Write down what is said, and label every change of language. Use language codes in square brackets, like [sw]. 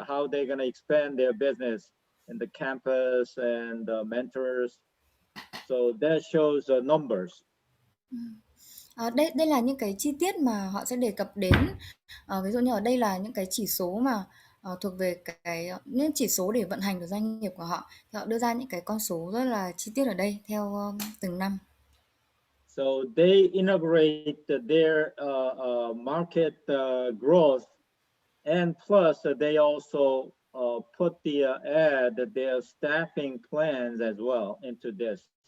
[en] How they gonna expand their business in the campus and mentors? So that shows numbers. [vi] Đây là những cái chi tiết mà họ sẽ đề cập đến. Ví dụ như ở đây là những cái chỉ số mà thuộc về những chỉ số để vận hành của doanh nghiệp của họ. Thì họ đưa ra những cái con số rất là chi tiết ở đây theo từng năm. [en] So they integrate their market growth, and plus they also put their staffing plans as well into this.